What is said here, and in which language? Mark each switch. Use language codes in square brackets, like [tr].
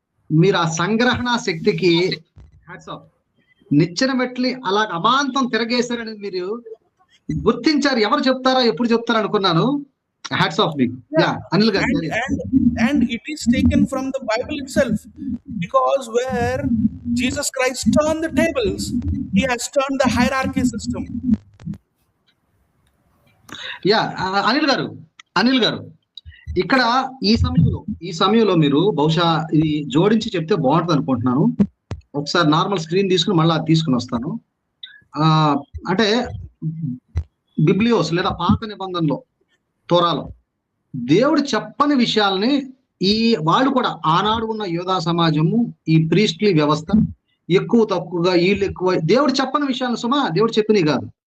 [te] మీరు ఆ సంగ్రహణ శక్తికి హ్యాట్స్ ఆఫ్. నిచ్చెన మెట్లి అలా అమాంతం తిరగేశారని మీరు గుర్తించారు. ఎవరు చెప్తారా ఎప్పుడు చెప్తారా అనుకున్నాను. హ్యాట్స్ ఆఫ్ మీకు. యా అనిల్ గారు. [en] and it is taken from the Bible itself, because where Jesus Christ turned the tables, he has turned the hierarchy system. [te] Yeah Anil గారు ఇక్కడ ఈ సమయంలో మీరు బహుశా ఇది జోడించి చెప్తే బాగుంటుంది అనుకుంటున్నాను. ఒకసారి నార్మల్ స్క్రీన్ తీసుకుని మళ్ళీ తీసుకుని వస్తాను. అంటే బిబ్లియోస్ లేదా పాత నిబంధనలో తోరాలో దేవుడు చెప్పని విషయాల్ని ఈ వాళ్ళు కూడా ఆనాడు ఉన్న యోధా సమాజము, ఈ ప్రీస్ట్లీ వ్యవస్థ ఎక్కువ తక్కువగా, వీళ్ళు ఎక్కువ, దేవుడు చెప్పని విషయాలను సుమా దేవుడు చెప్పినవి కాదు.